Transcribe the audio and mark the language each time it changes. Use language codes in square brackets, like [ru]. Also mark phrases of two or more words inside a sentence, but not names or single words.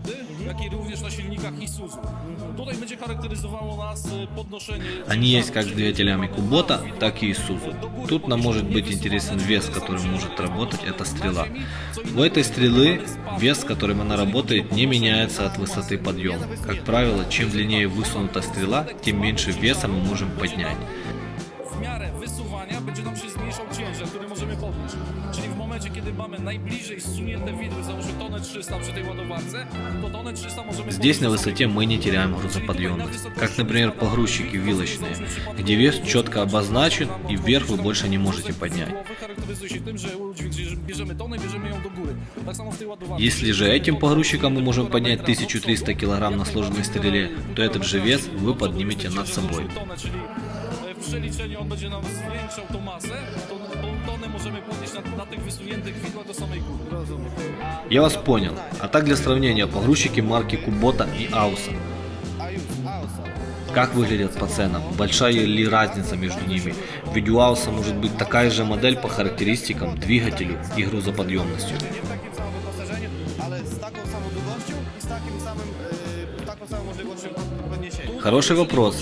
[ru] Они есть как с двигателями Кубота, так и Isuzu. Тут нам может быть интересен вес, который может работать, это стрела. У этой стрелы вес, с которым она работает, не меняется от высоты подъема. Как правило, чем длиннее высунута стрела, тем меньше веса мы можем поднять. [pl] Będzie nam się zmniejszał ciężar, który możemy podnieść. Czyli w momencie, kiedy mamy najbliżej zsunięte widły, załóżmy tonę 300 przy tej ładowarce, to tonę 300 możemy... [ru] Здесь на высоте мы не теряем грузоподъемность, как, например, погрузчики вилочные, где вес четко обозначен и вверх вы больше не можете поднять. Если же этим погрузчиком мы можем поднять 1300 кг на сложенной стреле, то этот же вес вы поднимете над собой. [pl] przeliczeniu on będzie nam zwiększał tą masę, to tonę możemy podnieść na tych wysuniętych widłach do samej góry. [ru] Я вас понял. А так для сравнения погрузчики марки Kubota и Ausa. Как выглядят по ценам? Большая ли разница между ними? Ведь у Ausa может быть такая же модель по характеристикам, двигателю и грузоподъемностью. Хороший вопрос.